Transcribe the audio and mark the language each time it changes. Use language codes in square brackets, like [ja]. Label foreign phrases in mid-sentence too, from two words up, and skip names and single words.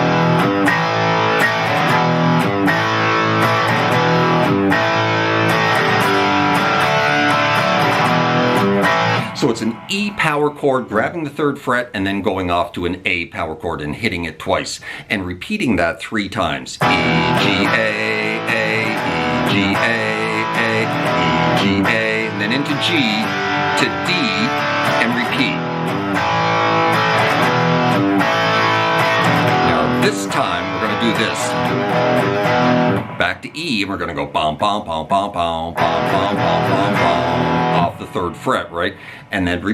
[en] So it's an E power chord grabbing the 3rd fret and then going off to an A power chord and hitting it twice and repeating that 3 times. E, G, A, E, G, A, E, G, A, and then into G to D and repeat. Now this time we're going to do this. Back to E and we're going to go bom bom bom bom bom bom bom bom bom bom off the 3rd fret, right? And then repeat.